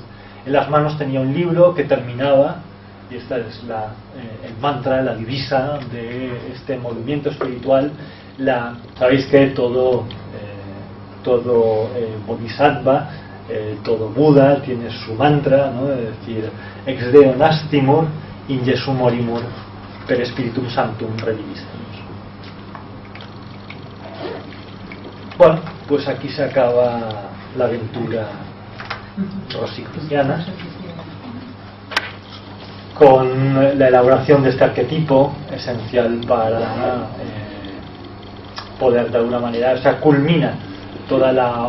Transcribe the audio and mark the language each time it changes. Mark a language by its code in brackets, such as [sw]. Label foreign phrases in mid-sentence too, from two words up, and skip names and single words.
[es] En las manos tenía un libro que terminaba, y esta es el mantra, la divisa de este movimiento espiritual. Sabéis que todo bodhisattva, todo Buda tiene su mantra, ¿no?, es decir, [la] ex deo nastimur in Jesum morimur per spiritum sanctum revivistamus. [es] Bueno, pues aquí se acaba la aventura rosicruciana, con la elaboración de este arquetipo esencial para poder de alguna manera, o sea, culmina toda la